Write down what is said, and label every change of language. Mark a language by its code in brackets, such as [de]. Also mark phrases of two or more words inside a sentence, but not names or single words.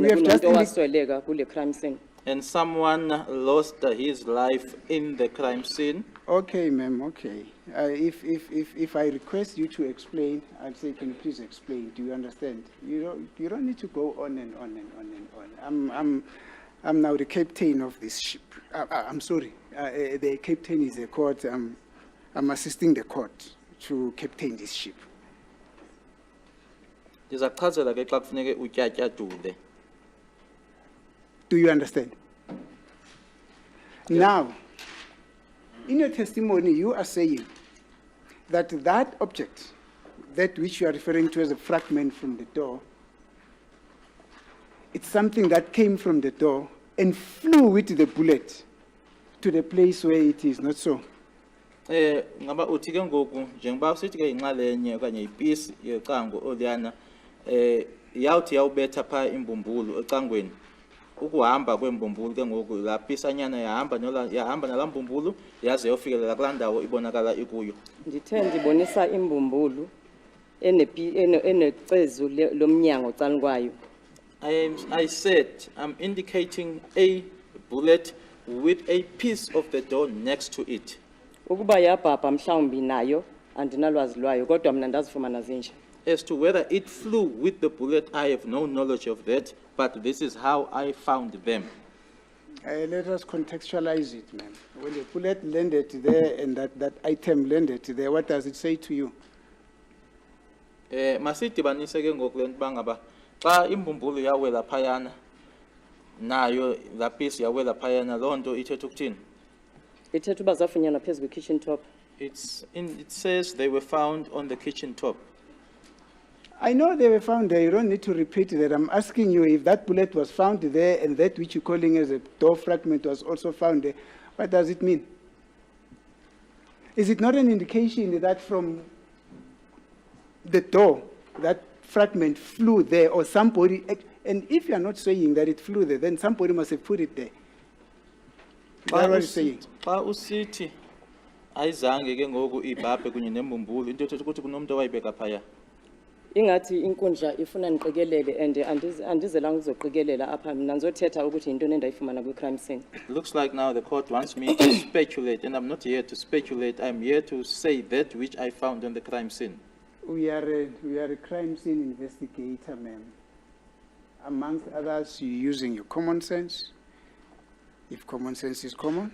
[en] We have just [xh] kunomuntu owasweleka kule [en] crime scene. and someone lost his life in the crime scene. Okay, ma'am, okay. If I request you to explain, I'll say, can you please explain? Do you understand? You don't need to go on and on and on and on. I'm now the captain of this ship. I'm sorry, the captain is the court. I'm assisting the court to captain this ship. [xh] Ndizachazela ke xa kufuneke utyatyadule. [en] Do you understand? Now, in your testimony, you are saying that that object, that which you are referring to as a fragment from the door, it's something that came from the door and flew with the bullet to the place where it is, not so? [xh] Ngaba uthi ke ngoku njengoba usithi ke inxalenye okanye ipiece yecango oliyana yawuthi yawubetha pha imbumbulu ecangweni. Ukuhamba kwembumbulu ke ngoku la pisanyana yahamba nala mbumbulu yaze yofikelela kulaa ndawo ibonakala ikuyo. Ndithe ndibonisa imbumbulu enecezu lomnyango cani kwayo. [en] I said I'm indicating a bullet with a piece of the door next to it. [xh] Ukuba yabhabha mhlawumbi nayo andinalwazi lwayo kodwa mina ndazifumana zinje. [en] As to whether it flew with the bullet, I have no knowledge of that, but this is how I found them. Let us contextualize it, ma'am. When the bullet landed there and that item landed there, what does it say to you? [xh] Masidibanise ke ngoku lento bangaba xa imbumbulu yawela phayana nayo la piece yawela phayana loo nto ithetha ukuthini? Ithetha uba zafunyanwa phezu kwe- [en] kitchen top. It says they were found on the kitchen top. I know they were found there. You don't need to repeat that. I'm asking you if that bullet was found there and that which you're calling as a door fragment was also found there. What does it mean? Is it not an indication that from the door, that fragment flew there or somebody, and if you're not saying that it flew there, then somebody must have put it there. That's what you're saying. [xh] Xa usithi ayizange ke ngoku ibhabhe kunye nembumbulu into ethetha ukuthi kunomuntu owayibeka phaya. Ingathi inkundla ifuna niqikelele and andizelanga uzoqikelela apha mina ngizothetha ukuthi yintoni endayifumana kwi- [en] crime scene. Looks like now the court wants me to speculate, and I'm not here to speculate. I'm here to say that which I found on the crime scene. We are a crime scene investigator, ma'am. Amongst others, you're using your common sense, if common sense is common.